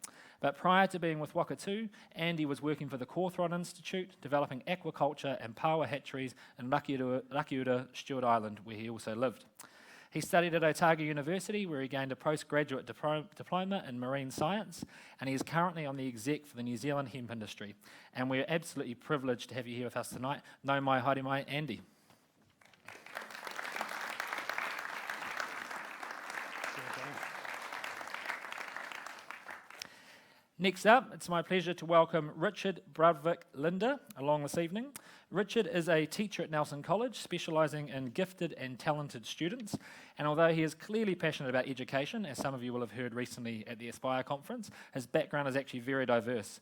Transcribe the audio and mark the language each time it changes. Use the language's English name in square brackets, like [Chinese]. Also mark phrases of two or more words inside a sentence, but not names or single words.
[English] But prior to being with Wakatū, Andy was working for the Cawthron Institute, developing aquaculture and power hatcheries in Rakiura, Stewart Island, where he also lived. He studied at Otago University, where he gained a postgraduate diploma in marine science, and he is currently on the exec for the New Zealand hemp industry. And we're absolutely privileged to have you here with us tonight. [Māori] Nau mai, haere mai, Andy. [English] Next up, it's my pleasure to welcome Richard Brudvick-Linder along this evening. Richard is a teacher at Nelson College, specialising in gifted and talented students, and although he is clearly passionate about education, as some of you will have heard recently at the Aspire conference, his background is actually very diverse.